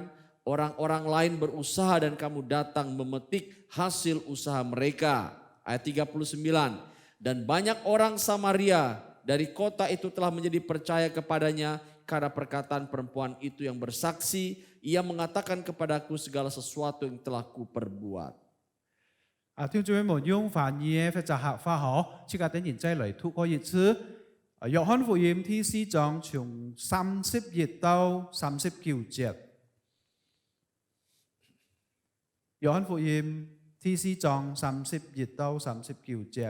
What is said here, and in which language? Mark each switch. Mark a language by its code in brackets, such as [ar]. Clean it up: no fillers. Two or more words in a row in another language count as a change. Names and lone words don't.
[id] Orang-orang lain berusaha dan kamu datang memetik hasil usaha mereka." Ayat 39, "Dan banyak orang Samaria dari kota itu telah menjadi percaya kepadanya karena perkataan perempuan itu yang bersaksi, ia mengatakan kepadaku segala sesuatu yang telah kuperbuat." [hak] 弟兄姊妹們，用翻譯或者客話嗬，之間嘅人再嚟讀過一次。約翰福音第4章從31到39節。約翰福音第4章31到39節。